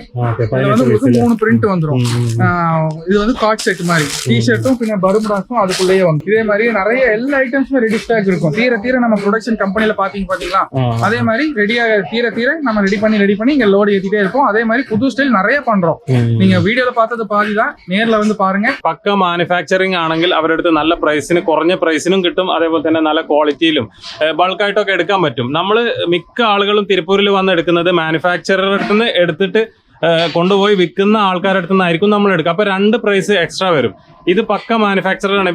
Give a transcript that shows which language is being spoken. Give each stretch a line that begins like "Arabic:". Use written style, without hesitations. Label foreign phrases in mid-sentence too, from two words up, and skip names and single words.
Tamil: இதுல வந்து உங்களுக்கு 3 பிரிண்ட் வந்துரும். இது வந்து காட் செட் மாதிரி டி-ஷர்ட்டும் பின்ன பர்முடாஸும் அதுக்குள்ளேயே வந்து இதே மாதிரி நிறைய எல்லா ஐட்டம்ஸுமே
English: ready stock
Tamil: இருக்கும். தீர நம்ம ப்ரொடக்ஷன் கம்பெனில பாத்தீங்களா, அதே மாதிரி ரெடியா தீர நம்ம ரெடி பண்ணி இங்க லோட் ஏத்திட்டே இருப்போம். அதே மாதிரி புது ஸ்டைல் நிறைய பண்றோம். நீங்க வீடியோல பார்த்தது பாதிதான், നേരിൽ வந்து பாருங்க.
Malayalam: പക്ക മാനുഫാക്ചറിംഗ് ആണെങ്കിൽ അവരുടെ അടുത്ത് നല്ല പ്രൈസിന് കുറഞ്ഞ പ്രൈസിനും കിട്ടും. അതേപോലെ തന്നെ നല്ല ക്വാളിറ്റിയിലും ബൾക്കായിട്ടൊക്കെ എടുക്കാൻ പറ്റും. നമ്മൾ മിക്ക ആളുകളും തിരുപ്പൂരിൽ വന്ന് എടുക്കുന്നത് മാനുഫാക്ചററുടെ അടുത്ത് നിന്ന് എടുത്തിട്ട് കൊണ്ടുപോയി വിൽക്കുന്ന ആൾക്കാരുടെ അടുത്ത് നിന്നായിരിക്കും നമ്മൾ എടുക്കുക. അപ്പോൾ 2 പ്രൈസ് എക്സ്ട്രാ വരും. ഇത് പക്ക മാനുഫാക്ചറാണ്.